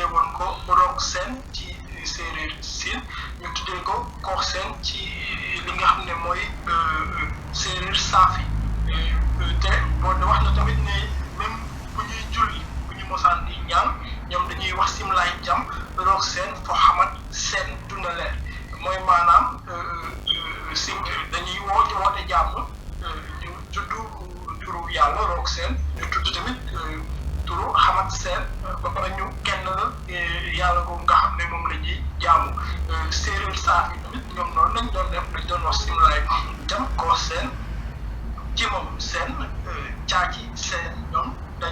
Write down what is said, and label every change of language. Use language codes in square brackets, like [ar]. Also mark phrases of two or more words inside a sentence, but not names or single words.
[wo] woon ko Roog Seen ci Seereer-Siin ñu tuddee ko Kooh Seen ci li nga xam ne mooy Seereer-Saafi te boo wax na tamit ne même bu ñuy julli bu ñu mosaan di ñaan ñoom dañuy wax simlaay jam Roog Seen fo xamat seen duna leer mooy maanaam sim dañuy woote jàmm ñu tudd turu yàlla Roog Seen ñu tudd tamit turu xamat seen ba pare ñu kenn la yàlla boobu nga xam ne moom la ñuy jaamu Seereer-Saafi tamit ñoom noonu lañ doon def dañ doon wax simlaay jam Kooh Seen ci moom seen caaci seen ñoom dañ